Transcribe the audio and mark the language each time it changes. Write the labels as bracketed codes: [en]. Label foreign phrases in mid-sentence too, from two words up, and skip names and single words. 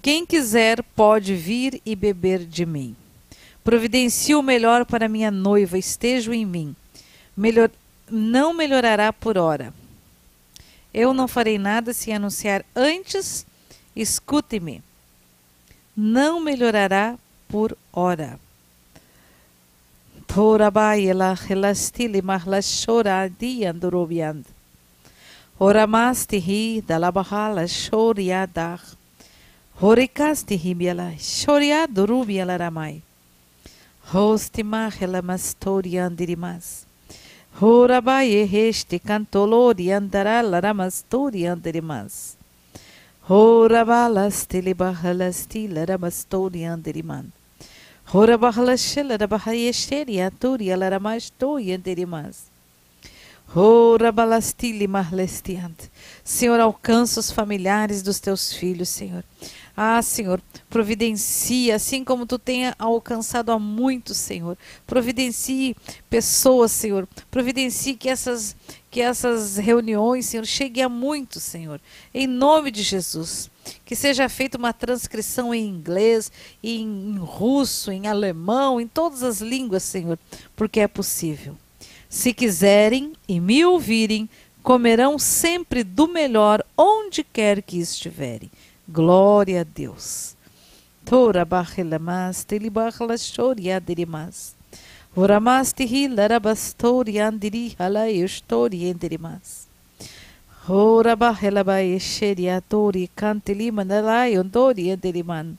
[pt] Quem quiser pode vir e beber de mim. Providencie o melhor para minha noiva, esteja em mim. Não melhorará por hora. Eu não farei nada sem anunciar antes, escute-me. Não melhorará por hora. Torabayela helastili mahlashoradi andorobiand. Oramastihi dalabahala shoriadar. Horikastihi biala shoriadorubiala ramai. Hostima helamastoriandirimas. Horabaye heste cantolori andará laramastori andirimas. Horabalasti bahalasti laramastori andiriman. Horabahalashela rabahayesheri aturi alaramastori andirimas. Horabalastili marlestiant. Senhor, alcança os familiares dos teus filhos, Senhor. Ah, Senhor, providencie, assim como tu tenha alcançado a muitos, Senhor. Providencie pessoas, Senhor. Providencie que essas reuniões, Senhor, cheguem a muitos, Senhor. Em nome de Jesus. Que seja feita uma transcrição em inglês, em russo, em alemão, em todas as línguas, Senhor, porque é possível. Se quiserem e me ouvirem, comerão sempre do melhor onde quer que estiverem. Glória a Deus. Tora bahelamas telibahlashoria derimas. Oramas hilarabastori andiri halayostori enderimas. Ora bahelabai sheriatori cantili manalai ondori enderiman.